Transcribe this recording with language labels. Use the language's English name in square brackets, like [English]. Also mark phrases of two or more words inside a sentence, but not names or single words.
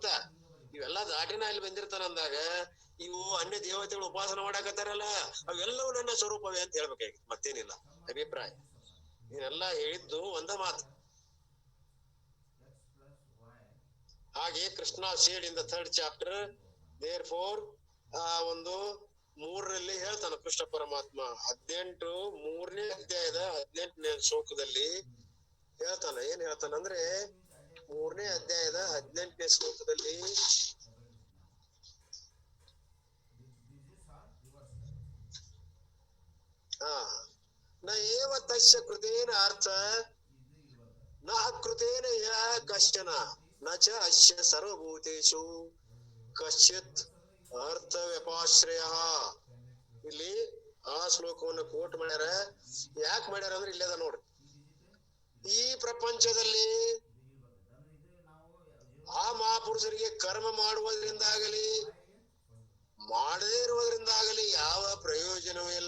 [Kannada] ಇವೆಲ್ಲ ದಾಟಿನ ಅಲ್ಲಿ ಬಂದಿರ್ತಾನ ಅಂದಾಗ ಇವು ಅನ್ಯ ದೇವತೆಗಳು ಉಪಾಸನ ಮಾಡಾಕತ್ತಾರಲ್ಲ, ಅವೆಲ್ಲವೂ ನನ್ನ ಸ್ವರೂಪವೇ ಅಂತ ಹೇಳ್ಬೇಕಾಗಿತ್ತು, ಮತ್ತೇನಿಲ್ಲ ಅಭಿಪ್ರಾಯ. ಇದೆಲ್ಲ ಹೇಳಿದ್ದು ಒಂದ ಮಾತು. ಹಾಗೆ ಕೃಷ್ಣ [English] said in the 3rd chapter, therefore [Kannada] ಒಂದು 3ರಲ್ಲಿ ಹೇಳ್ತಾನ ಕೃಷ್ಣ ಪರಮಾತ್ಮ. 3ನೇ ಅಧ್ಯಾಯದ 18ನೇ ಶ್ಲೋಕದಲ್ಲಿ ಹೇಳ್ತಾನ. ಏನ್ ಹೇಳ್ತಾನಂದ್ರೆ 3ನೇ ಅಧ್ಯಾಯದ 18ನೇ ಶ್ಲೋಕದಲ್ಲಿ [Sanskrit] ನ ಏವ ತಸ್ಯ ಕೃತೇನ ಅರ್ಥ ನ ಕೃತೇನ ಯ ಕಶ್ಚನ ನ ಚ ಅಸ್ಯ ಸರ್ವಭೂತೇಷು ಕಶ್ಚಿತ್ ಅರ್ಥ ವ್ಯಪಾಶ್ರಯ. [Kannada] ಇಲ್ಲಿ ಆ ಶ್ಲೋಕವನ್ನು ಕೋಟ್ ಮಾಡ್ಯಾರ. ಯಾಕೆ ಮಾಡ್ಯಾರ ಅಂದ್ರೆ ಇಲ್ಲದ ನೋಡ್ರಿ. ಈ ಪ್ರಪಂಚದಲ್ಲಿ ಆ ಮಹಾಪುರುಷರಿಗೆ ಕರ್ಮ ಮಾಡುವುದರಿಂದಾಗಲಿ ಮಾಡದೇ ಇರುವುದರಿಂದಾಗಲಿ ಯಾವ ಪ್ರಯೋಜನವೂ ಇಲ್ಲ.